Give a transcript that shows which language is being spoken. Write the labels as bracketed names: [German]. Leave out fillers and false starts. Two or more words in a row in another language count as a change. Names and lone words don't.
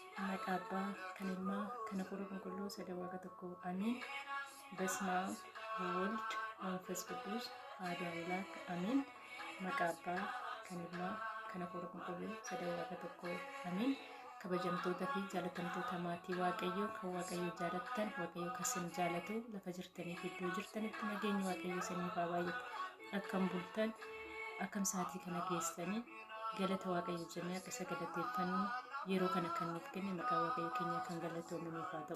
[Oromo] maqaa Abbaa, kan Ilmaa, kan Hafuura Qulqulluu sada Waaqa tokko አሜን። [Geez] በስመ አብ ወወልድ ወመንፈስ ቅዱስ አሐዱ አምላክ አሜን። [Oromo] maqaa Abbaa, kan Ilmaa, kan Hafuura Qulqulluu sada Waaqa tokko አሜን። kabajamtoota fi jaalatamtoota maatii Waaqayyoo kan Waaqayyoo jaalattan, Waaqayyoo kan isin jaalatu, lafa jirtanii fi iddoo jirtanitti nageenyi Waaqayyoo isiniif haa baay'atu. Akkam bultan, akkam sa'aatii kana geessanii galata Waaqayyoo jennee akka isa galateeffannu yeroo kana kan nuuf kenne maqaa Waaqayyoo keenya kan galatoomamuuf haa ta'u.